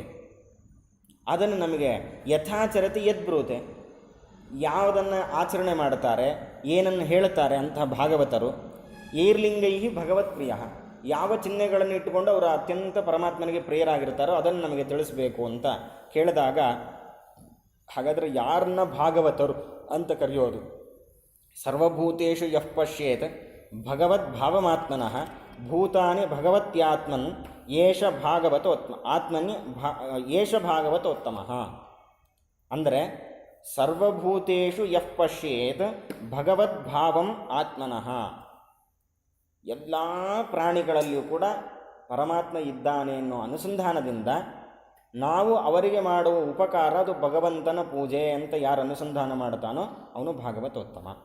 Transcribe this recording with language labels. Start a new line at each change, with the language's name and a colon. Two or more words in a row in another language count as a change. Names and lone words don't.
Kannada: ಅದನ್ನು ನಮಗೆ
Sanskrit: ಯಥಾಚರತಿ ಯದ್ಬ್ರೂತೆ,
Kannada: ಯಾವುದನ್ನು ಆಚರಣೆ ಮಾಡ್ತಾರೆ, ಏನನ್ನು ಹೇಳುತ್ತಾರೆ ಅಂತಹ ಭಾಗವತರು.
Sanskrit: ಏರ್ಲಿಂಗೈ ಭಗವತ್ ಪ್ರಿಯ,
Kannada: ಯಾವ ಚಿಹ್ನೆಗಳನ್ನು ಇಟ್ಟುಕೊಂಡು ಅವರು ಅತ್ಯಂತ ಪರಮಾತ್ಮನಿಗೆ ಪ್ರಿಯರಾಗಿರ್ತಾರೋ ಅದನ್ನು ನಮಗೆ ತಿಳಿಸಬೇಕು ಅಂತ ಕೇಳಿದಾಗ, ಹಾಗಾದರೆ ಯಾರನ್ನ ಭಾಗವತರು ಅಂತ ಕರೆಯೋದು?
Sanskrit: ಸರ್ವಭೂತೇಷು ಯಃ ಪಶ್ಯೇತ್ ಭಗವದ್ ಭಾವಮಾತ್ಮನಃ ಭೂತಾನಿ ಭಗವತ್ಯಾತ್ಮನ್ ಏಷ ಭಾಗವತೋತ್ಮ ಆತ್ಮನ್ಯ ಏಷ ಭಾಗವತೋತ್ತಮ.
Kannada: ಅಂದರೆ
Sanskrit: ಸರ್ವಭೂತೇಷು ಯಃ ಪಶ್ಯೇತ್ ಭಗವದ್ಭಾವಂ ಆತ್ಮನಃ,
Kannada: ಎಲ್ಲ ಪ್ರಾಣಿಗಳಲ್ಲಿಯೂ ಕೂಡ ಪರಮಾತ್ಮ ಇದ್ದಾನೆ ಅನ್ನೋ ಅನುಸಂಧಾನದಿಂದ ನಾವು ಅವರಿಗೆ ಮಾಡುವ ಉಪಕಾರ ಅದು ಭಗವಂತನ ಪೂಜೆ ಅಂತ ಯಾರು ಅನುಸಂಧಾನ ಮಾಡ್ತಾನೋ ಅವನು ಭಾಗವತೋತ್ತಮ.